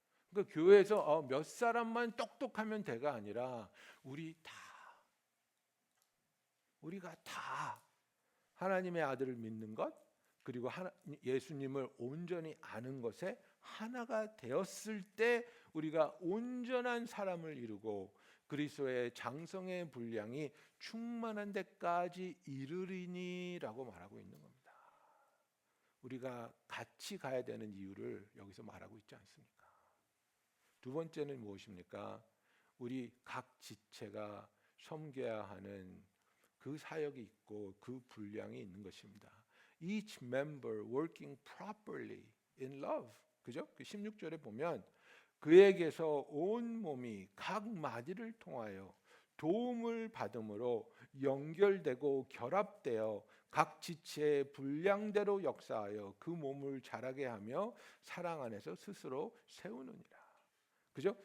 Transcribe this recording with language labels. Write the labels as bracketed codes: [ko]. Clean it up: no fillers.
[ko] 그러니까 교회에서 몇 사람만 똑똑하면 돼가 아니라 우리가 다 하나님의 아들을 믿는 것, 그리고 예수님을 온전히 아는 것에 하나가 되었을 때 우리가 온전한 사람을 이루고 그리스도의 장성의 분량이 충만한 데까지 이르리니라고 말하고 있는 겁니다. 우리가 같이 가야 되는 이유를 여기서 말하고 있지 않습니까? 두 번째는 무엇입니까? 우리 각 지체가 섬겨야 하는 그 사역이 있고 그 분량이 있는 것입니다. [en] Each member working properly in love. [ko] 그죠? 그 16절에 보면 그에게서 온 몸이 각 마디를 통하여 도움을 받음으로 연결되고 결합되어 각 지체의 분량대로 역사하여 그 몸을 자라게 하며 사랑 안에서 스스로 세우느니라. 그죠?